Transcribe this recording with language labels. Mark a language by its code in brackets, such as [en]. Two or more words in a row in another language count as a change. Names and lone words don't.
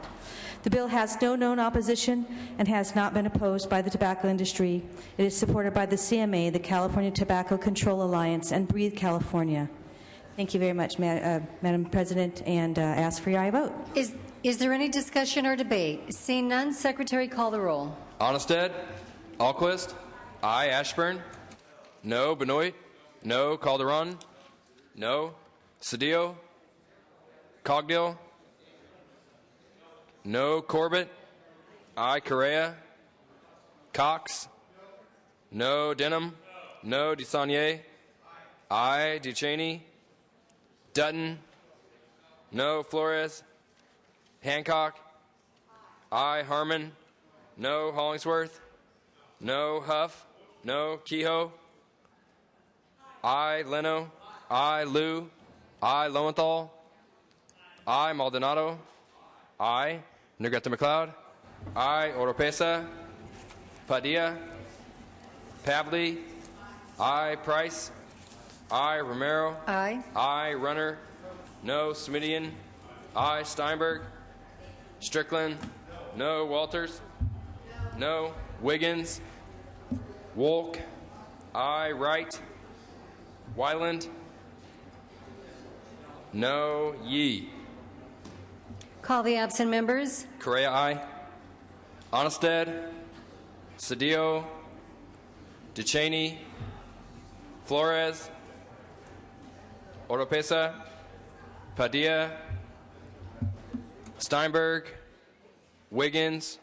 [en] The bill has no known opposition and has not been opposed by the tobacco industry. It is supported by the CMA, the California Tobacco Control Alliance, and Breathe California. Thank you very much, Madam President, and ask for your aye vote. Is there any discussion or debate? Seeing none, Secretary, call the roll. Onnested? Alquist? I, Ashburn. No, Benoit. No, Calderon. No, Cedillo. Cogdill. No, Corbett. I, Correa. Cox. No, Denham. No, DeSaulnier. I, Ducheney. Dutton. No, Flores. Hancock. I, Harmon. No, Hollingsworth. No, Huff. No, Kehoe. I, Leno. I, Liu. I, Lowenthal. I, Maldonado. I, Negrete McLeod. I, Oropesa. Padilla. Pavley. I, Price. I, Romero. Aye. I, Runner. No, Smidian. I, Steinberg. Strickland. No, Walters. No, Wiggins. Wolk. I, Wright. Wyland. No, Yee. Call the absent members. Correa, aye. Onnested. Cedillo. Ducheney. Flores. Oropesa. Padilla. Steinberg. Wiggins.